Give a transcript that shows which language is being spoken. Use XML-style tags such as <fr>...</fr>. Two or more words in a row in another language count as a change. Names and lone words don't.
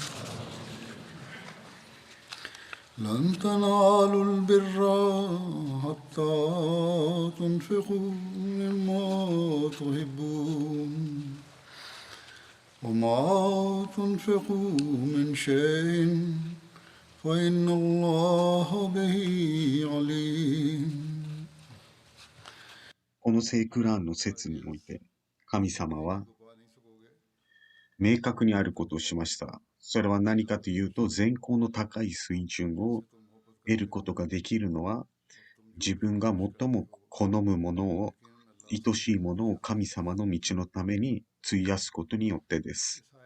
<ar>لن تنالوا البر حتى تنفقوا مما تحبون وما تنفقوا من شيء فإن الله به عليم</ar> <ja>この聖クラーンの説において、神様は明確にあることをしました。それは何かというと、善行の高い水準を得ることができるのは、自分が最も好むものを、愛しいものを神様の道のために費やすことによってです。</ja>